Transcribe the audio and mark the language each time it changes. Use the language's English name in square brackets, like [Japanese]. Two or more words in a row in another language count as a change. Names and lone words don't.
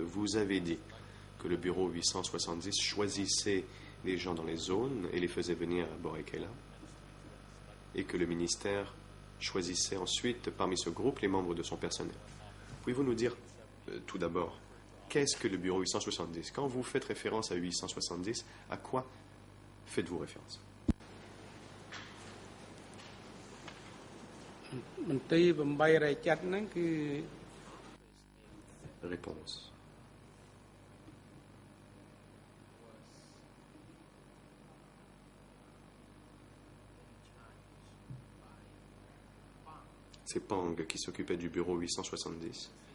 [French] Vous avez dit que le bureau 870 choisissait les gens dans les zones et les faisait venir à Boré-Keila, et que le ministère choisissait ensuite parmi ce groupe les membres de son personnel. Pouvez-vous nous dire, tout d'abord, qu'est-ce que le bureau 870? Quand vous faites référence à 870, à quoi faites-vous référence? [Khmer] មន្ទីរ8រយចាត់ហ្នឹងគឺ [French] Réponse. C'est Pang qui s'occupait du bureau 870.